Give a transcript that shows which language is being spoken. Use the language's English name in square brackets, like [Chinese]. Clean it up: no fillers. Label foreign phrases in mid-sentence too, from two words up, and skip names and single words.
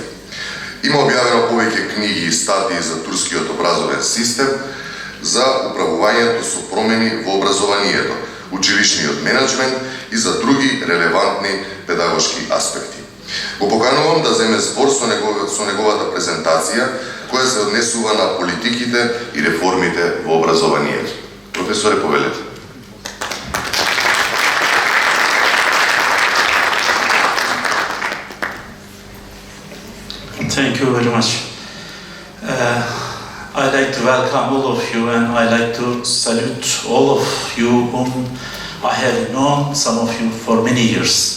[Macedonian] Има објавено повеќе книги и статии за турскиот образовен систем, за управувањето со промени во образованието, училишниот менеджмент и за други релевантни педагошки аспекти. Го поканувам да земе збор со неговата презентација, која се однесува на политиките и реформите во образованието. Професоре, повелете. [English] Thank you very much. I'd like to welcome all of you, and I'd like to salute all of you whom I have known, some of you for many years.